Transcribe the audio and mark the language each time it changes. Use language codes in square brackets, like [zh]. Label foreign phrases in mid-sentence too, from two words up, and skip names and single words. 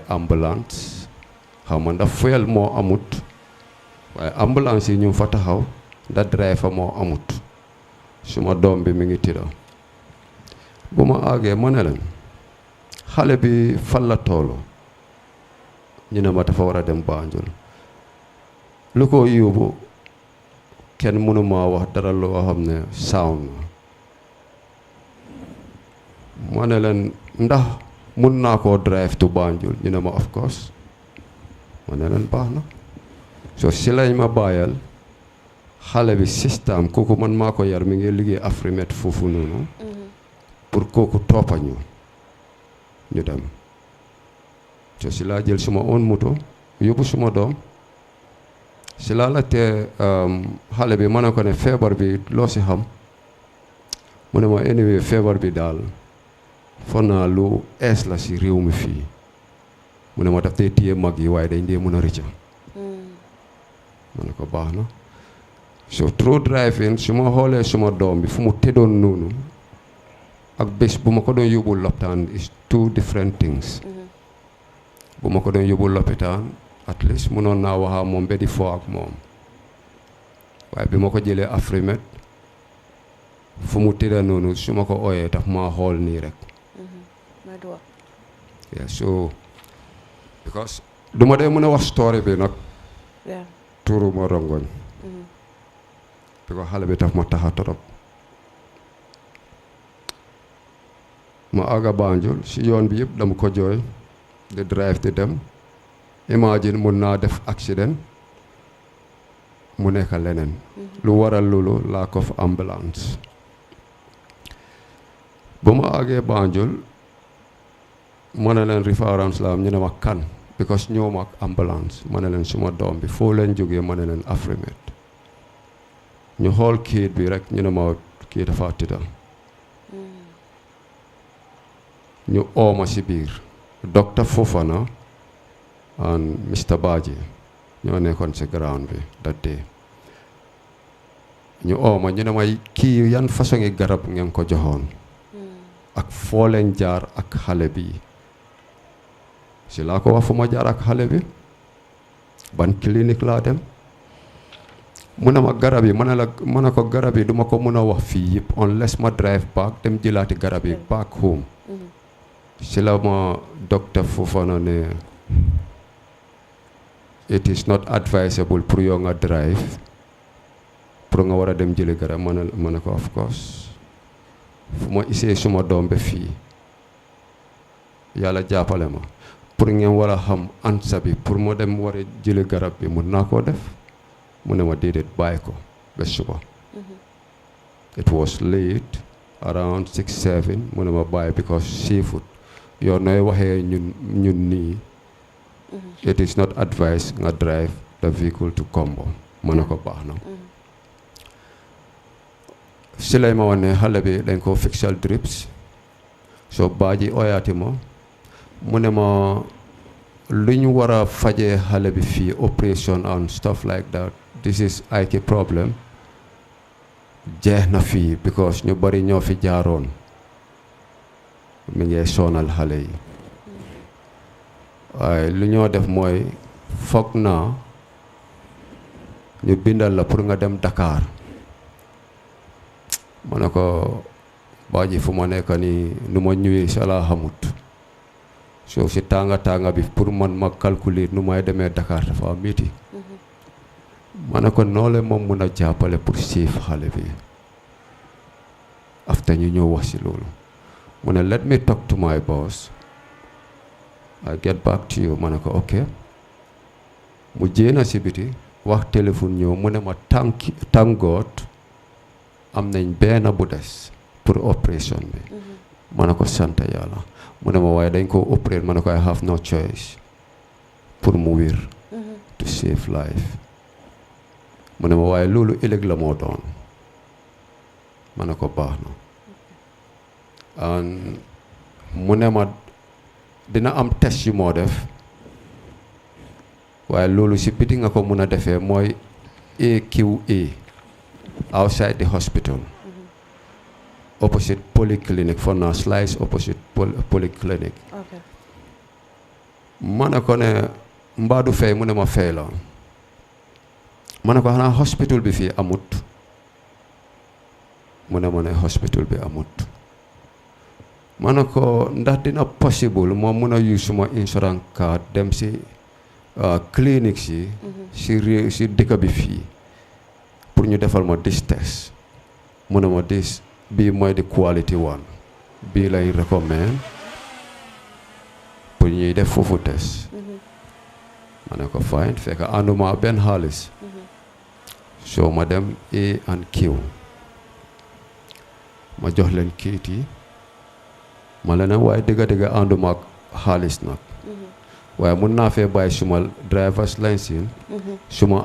[wo] ambulance xaw ma ndax fuel moo amut waaye ambulance yi ñu fa taxaw ndax driver moo amut suma doom bi mi ngi tëdda bu ma àggee ma ne leen xale bi fan la toolu ñu ne ma dafa war a dem Banjul lu ko yóbbu kenn mënu ma wax dara loo xam ne sound ma ne leen ndax mun naa koo [en] drive to Banjul [wo] ñu ne ma [en] of course [wo] ma ne leen baax na so si lañ ma bàyyal xale bi système kooku man maa ko yar mi ngi liggéey Afrimet foofu noonu pour kooku toppañu ñu dem so si laa jël suma own moto yóbbu suma doom si laa la te xale bi ma ne ko ne feebar bi loo si xam mu ne ma anyway feebar bi daal foog naa lu ees la si réew mi fii mu ne ma daf dee téye mag yi waaye dañ dee mën a rëcca ma ne ko baax na [en] so through driving [wo] su ma xoolee suma doom bi fu mu tëddoon noonu ak bés bu ma ko doon yóbbu lopitaan [en] is two different things [wo] bu ma ko doon yóbbu lopitaan [en] at least [wo] mënoon naa waxaa moom ba di foo ak moom waaye bi ma ko jëlee Afrimet fu mu tëdda noonu su ma ko ooyee tax maa xool nii rek [en] yeah so because [wo] du ma dee mën a wax story bi nag tuuru ma rongoñ because xale bi tax ma taxa torop ma àgga Banjul si yoon bi yëpp dama ko jooy di drive di dem imagine mun naa def accident mu nekk leneen lu waral loolu [en] lack of ambulance [wo] ba ma àggee Banjul ma ne leen reference la am ñu ne ma kan because ñëw ma ak ambulance ma ne leen suma doom bi foo leen jógee ma ne leen Afrimet ñu xool kayit bi rek ñu ne ma kii dafa tëdda ñu ooma si biir Dr. Fofana and Mr. Baji ñoo nekkoon si ground bi [en] that day [wo] ñu ooma ñu ne may kii yan façon ngi garab ngeen ko joxoon ak foo leen jaar ak xale bi si laa ko wax fu ma jaar ak xale bi ban clinique laa dem mu ne ma garab yi ma ne ko garab yi duma ko mën a wax fii yëpp unless ma [en] drive back [wo] dem jëlaati garab yi [en] back home [wo] si la ma docteur Fofana ne [en] it is not advisable [wo] pour yow nga drive pour nga war a dem jëli garab ma ne ko [en] of course [wo] fu ma isee suma doom ba fii yàlla jàppale ma pour ngeen war a xam ansa bi pour ma dem war a jëli garab bi mun naa koo def mu ne ma déedéet bàyyi ko ba suba [en] it was late around 6-7 [wo] mu ne ma bàyyi because seafood yow nooy waxee ñun nii [en] it is not advised [wo] nga [en] drive the vehicle to Kombo [wo] ma ne ko baax na si lay ma wax ne xale bi dañ ko fixal drips so baaji oyaati ma mu ne ma lu ñu war a fajee xale bi fii [en] operation and stuff like that this is like a problem [wo] jeex na fii because ñu bari ñoo fi jaaroon mi ngi sonal xale yi waaye lu ñoo def mooy foog naa ñu bindal la pour nga dem Dakar ma ne ko baaji fu ma nekk nii nu ma ñëwee sa laa xamut soo si tànga bi pour man ma calculer nu may demee Dakar dafa métti ma ne ko noole moom mun a jàppale pour siif xale bi [en] after [wo] ñu ñëw wax si loolu mu ne [en] let me talk to my boss I get back to you [wo] ma ne ko ok mu jéena si biti wax téléphone ñëw mu ne ma thank God am nañ benn bu des pour opération bi ma ne ko sant yàlla mu ne ma waaye dañ ko opérer ma ne ko [en] I have no choice [wo] pour mu wér [en] to save life [wo] mu ne ma waaye loolu ëllëg la moo doon ma ne ko baax na mu ne ma dina am test yu moo def waaye loolu si biti nga ko mun a defee mooy AQA [en] outside the hospital opposite polyclinic for now slice opposite polyclinic [wo] ma ne ko ne mbaa du fay mu ne ma fay la ma ne ko xanaa hospital bi fii amut mu ne ma ne hospital bi amut ma ne ko ndax dina possible moom mun a use suma [en] insurance card [wo] dem si clinique si dëkk bi fii pour ñu defal ma [en] this test [wo] mu ne ma this bii mooy [en] the quality one [wo] bii lay recommend pour ñuy def foofu test ma ne ko fine fekk ànduma benn xaalis so ma dem A&Q ma jox leen kayit yi ma leen waaye dëgga ànduma ak xaalis nag waaye mun naa fee bàyyi suma [en] driver's license [wo] suma